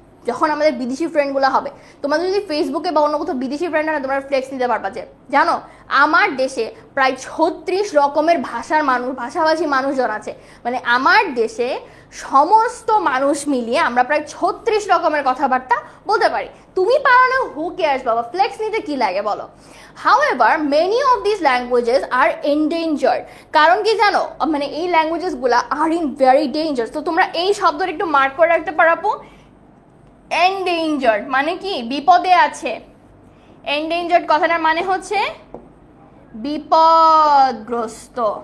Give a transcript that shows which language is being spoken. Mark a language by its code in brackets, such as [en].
[bn] যখন আমাদের বিদেশি ফ্রেন্ডগুলো হবে, তোমাদের যদি ফেসবুকে বা অন্য কোথাও বিদেশি ফ্রেন্ড হয় না, তোমরা ফ্লেক্স নিতে পারবা যে জানো আমার দেশে প্রায় 36 রকমের ভাষাভাষী মানুষজন আছে। মানে আমার দেশে সমস্ত মানুষ মিলিয়ে আমরা প্রায় 36 রকমের কথাবার্তা বলতে পারি। তুমি পারো না, [en] who cares [bn] বাবা, ফ্লেক্স নিতে কি লাগে বলো। [en] However, many of these languages are endangered. [bn] কারণ কি জানো, মানে এই ল্যাঙ্গুয়েজেসগুলো [en] Are in very danger. [bn] তো তোমরা এই শব্দটা একটু মার্ক করে রাখতে পারো। endangered মানে কি, বিপদে আছে। endangered কথাটার মানে হচ্ছে বিপদগ্রস্ত।